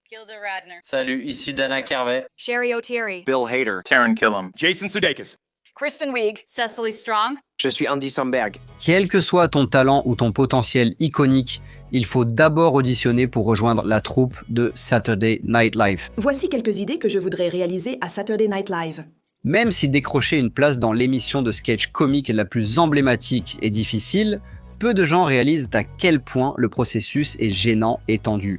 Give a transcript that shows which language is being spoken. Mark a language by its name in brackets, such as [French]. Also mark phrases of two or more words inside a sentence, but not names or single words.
[French] Gilda Radner. Salut, ici Dana Carvey. Sherry O'Teary. Bill Hader. Taron Killam. Jason Sudeikis. Kristen Wiig. Cecily Strong. Je suis Andy Samberg. Quel que soit ton talent ou ton potentiel iconique, il faut d'abord auditionner pour rejoindre la troupe de Saturday Night Live. Voici quelques idées que je voudrais réaliser à Saturday Night Live. Même si décrocher une place dans l'émission de sketch comique la plus emblématique est difficile, peu de gens réalisent à quel point le processus est gênant et tendu.